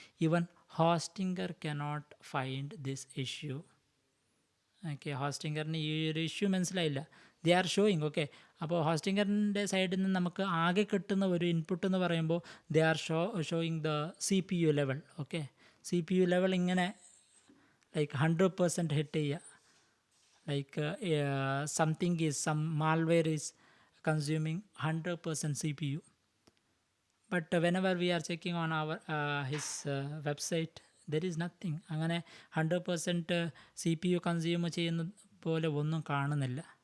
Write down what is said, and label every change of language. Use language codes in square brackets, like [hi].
[en] Even Hostinger cannot find this issue. Okay, [ml] ഹോസ്റ്റിംഗറിന് ഈ ഒരു issue മനസ്സിലായില്ല. [en] they are showing, okay, [ml] അപ്പോൾ ഹോസ്റ്റിംഗറിൻ്റെ സൈഡിൽ നിന്ന് നമുക്ക് ആകെ കിട്ടുന്ന ഒരു ഇൻപുട്ട് എന്ന് പറയുമ്പോൾ [en] They are showing the CPU level. [ml] Okay, CPU level ഇങ്ങനെ ലൈക്ക് 100% ഹിറ്റ് ചെയ്യുക. [en] Like some malware is consuming 100% CPU. But whenever we are checking on our his website, there is nothing. [ml] അങ്ങനെ 100% CPU കൺസ്യൂം ചെയ്യുന്ന പോലെ ഒന്നും കാണുന്നില്ല.